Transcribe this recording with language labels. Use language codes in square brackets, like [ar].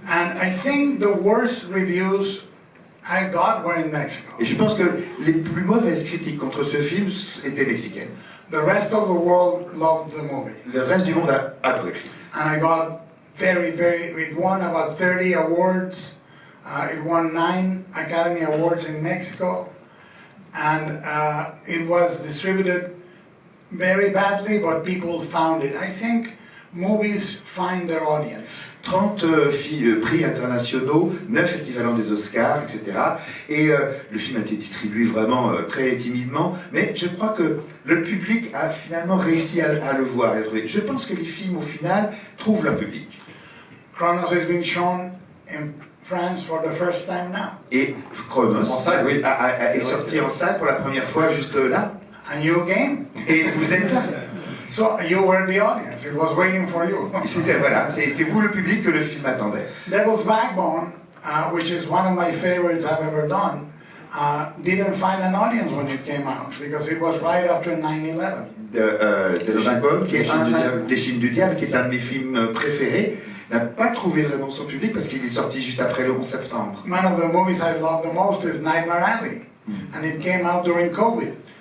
[en] And I think the worst reviews I got were in Mexico. [fr] Et je pense que les plus mauvaises critiques contre ce film étaient mexicaines. [en] The rest of the world loved the movie. [fr] Le reste du monde a adoré le film. [en] And I got it won about 30 awards. It won 9 Academy Awards in Mexico. And it was distributed very badly, but people found it. I think movies find their audience. [fr] 30 prix internationaux, 9 équivalents des Oscars, etc. Et le film a été distribué vraiment très timidement, mais je crois que le public a finalement réussi à le voir. Je pense que les films, au final, trouvent leur public. [en] Chronos is being shown in France for the first time now. [fr] Et Chronos En salle, oui. est sorti en salle pour la première fois juste là. [en] And you came. [fr] Et vous êtes là. [en] So you were the audience. It was waiting for you. [fr] C'est vous le public que le film attendait. [en] Devil's Backbone, which is one of my favorites I've ever done, didn't find an audience when it came out because it was right after 9/11. [fr] De Backbone, qui est Les Chines du Diable, qui est un de mes films préférés, n'a pas trouvé vraiment son public parce qu'il est sorti juste après le 11 septembre. [en] One of the movies I love the most is Nightmare Alley, and it came out during COVID.